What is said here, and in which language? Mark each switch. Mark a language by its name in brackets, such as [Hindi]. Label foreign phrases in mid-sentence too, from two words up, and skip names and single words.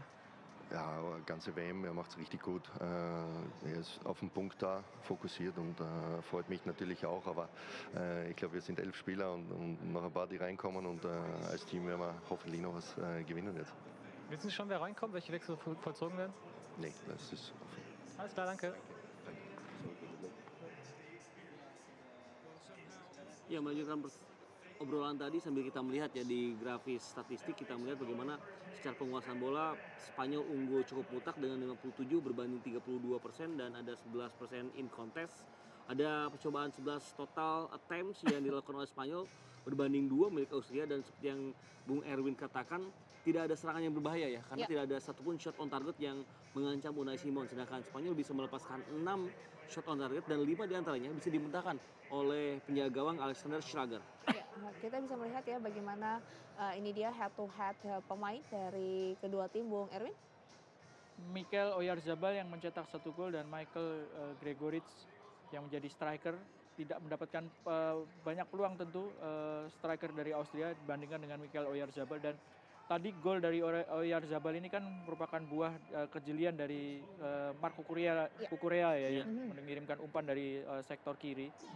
[German] Ja, ganze WM, er macht es richtig gut. Er ist auf den Punkt da, fokussiert und freut mich natürlich auch. Aber ich glaube, wir sind 11 Spieler und noch ein paar, die reinkommen und als Team werden wir hoffentlich noch was gewinnen jetzt. Wissen Sie schon, wer reinkommt, welche Wechsel vollzogen werden? Nee, das ist offen. Alles klar, danke. [Indonesian] Ya, melanjutkan obrolan tadi sambil kita melihat ya di grafis statistik, kita melihat bagaimana secara penguasaan bola Spanyol unggul cukup mutlak dengan 57 berbanding 32% dan ada 11% [English] in contest. [Indonesian] Ada percobaan 11 [English] total attempts [Indonesian] yang dilakukan oleh Spanyol berbanding 2 milik Austria, dan seperti yang Bung Erwin katakan, tidak ada serangan yang berbahaya ya, karena tidak ada satupun [English] shot on target [Indonesian] yang mengancam Unai Simon, sedangkan Spanyol bisa melepaskan 6 [English] shot on target [Indonesian] dan 5 diantaranya bisa dimentahkan oleh penjaga gawang Alexander Schlager. Ya, kita bisa melihat ya bagaimana ini dia [English] head to head [Indonesian] pemain dari kedua tim, Bung Erwin. Michael Oyarzabal yang mencetak 1 gol dan Michael Gregoric yang menjadi striker tidak mendapatkan banyak peluang tentu striker dari Austria dibandingkan dengan Michael Oyarzabal. Dan tadi gol dari Oyarzabal ini kan merupakan buah kejelian dari Mark Cucurella ya, mengirimkan umpan dari sektor kiri.